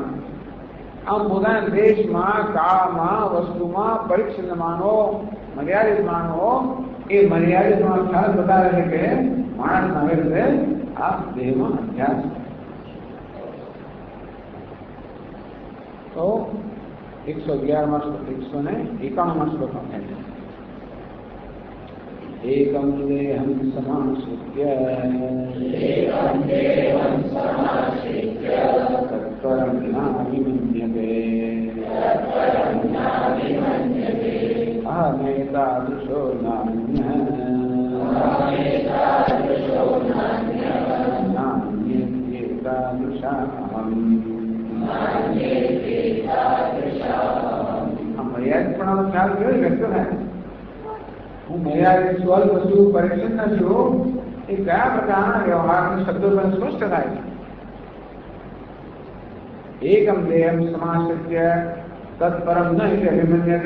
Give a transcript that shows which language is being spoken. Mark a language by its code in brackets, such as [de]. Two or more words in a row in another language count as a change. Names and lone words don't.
[gu] આમ પોતાના દેશમાં, કાળમાં, વસ્તુમાં પરિચ્છિન્ન માનો, મર્યાદિત માનો. એ મર્યાદિત માનો ખ્યાલ બતાવે છે કે માણસ આવે છે આ દેહમાં અભ્યાસ. તો 111 191 શ્લોકમાં થાય છે [sa] एकम देहं समाश्रित्य तत्परं नाभिमन्यते अहमेतादृशो नान्यः नान्येतादृशाहम्. [gu] મર્યાદિતપણાનો ખ્યાલ કેવો વ્યક્ત થાય? હું મર્યાદિત સ્વલ્પ છું, પરિચ્છન્ન છું, એ કયા પ્રકારના વ્યવહારના શબ્દો પણ સ્પષ્ટ થાય છે. [sa] एकम देहम समाश्रित्य तत्परम न इति अभिमन्यते.